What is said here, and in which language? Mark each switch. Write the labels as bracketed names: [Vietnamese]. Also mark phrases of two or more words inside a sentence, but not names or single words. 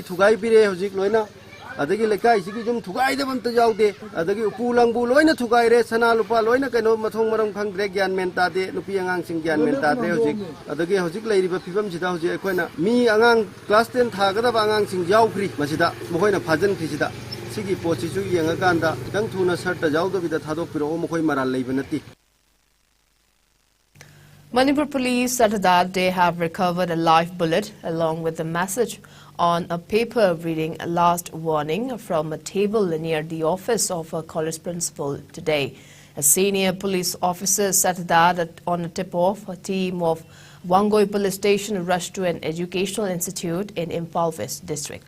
[Manipuri] thugai bire hojik loina adagi lekai sigi jum thugai da bam ta jaude adagi upulang bu loina thugai re sana lupa loina kaino mathong maram khangre gyan menta de nupi angang sing gyan menta de hojik adagi hojik leiriba phibam sida hojik akoina mi angang class 10 thagada ba angang sing jaukri masida mokoina phajan khisida sigi pochi chu yenga kanda kitang thuna sarta jaudo bida thadok piro mokoi maral leiba nati. [English] Manipur police said that they have recovered a live bullet along with a message on a paper reading a last warning from a table near the office of a college principal today. A senior police officer said that on a tip-off, a team of Wangoi police station rushed to an educational institute in Imphal West district.